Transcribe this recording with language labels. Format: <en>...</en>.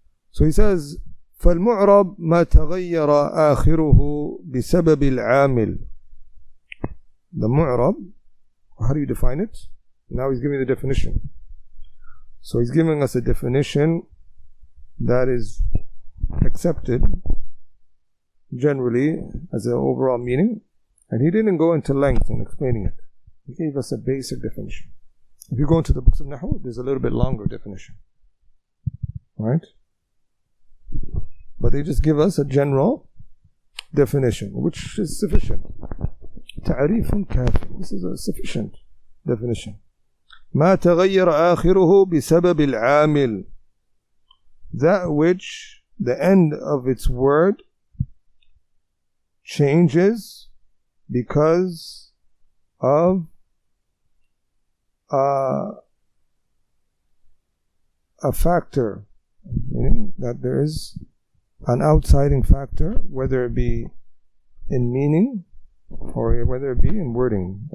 <en>So he says,</en> <ar>فالمعرب ما تغير آخره بسبب العامل.</ar> <en>The mu'rab, how do you define it? Now he's giving the definition. So he's giving us a definition that is accepted generally as an overall meaning, and he didn't go into length in explaining it. He gave us a basic definition. If you go into the books of nahu, there's a little bit longer definition, right? But they just give us a general definition, which is sufficient.</en> <ar>تعريف كافي.</ar> <en>This is a sufficient definition.</en> <ar>ما تغير آخره بسبب العامل.</ar> <en>That which the end of its word changes because of a factor, meaning that there is an outsiding factor, whether it be in meaning or whether it be in wording.</en>